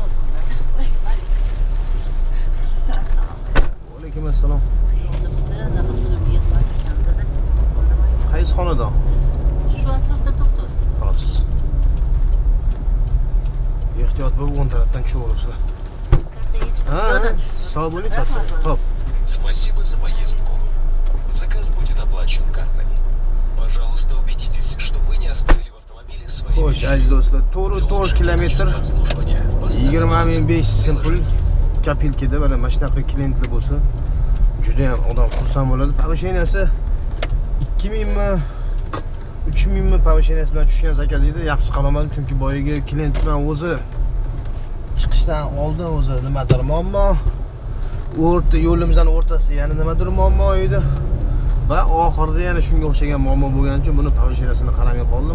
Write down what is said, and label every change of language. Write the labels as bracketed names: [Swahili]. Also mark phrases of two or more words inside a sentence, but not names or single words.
[Uzbek] Alaykum assalom. Qaysi xonadon? Şu atrofda doktor. Xolos. Ehtiyot bo'lib, o'ng tarafdan tushib olasizlar. Ha, sog' bo'ling, topshiring. Xo'p. [Russian] Спасибо за поездку. Заказ будет оплачен картой. Пожалуйста, убедитесь, что вы не оставили в автомобиле свои [Uzbek] Xo'sh, [Russian] вещи. [Uzbek] aziz do'stlar, [Russian] Для 4 улучшения [Uzbek] kilometr [Russian] качества обслуживания по статусу [Uzbek] 20.500 pul [Russian] приложения. [Uzbek] kapilkada mana mana shunaqa klientlar bo'lsa, juda ham odam xursand bo'ladi. Повышениесі 2000 mi 3000 mi повышениесі bilan tushgan zakaz edi. Yaxshi qilolmadim, chunki boyagi klient bilan o'zi chiqishdan oldin o'zi nimadir muammo, yo'limizdan o'rtasida yana nimadir muammo edi va oxirida yana shunga o'xshagan muammo bo'lgani uchun buni повышениесini qaramay qoldim.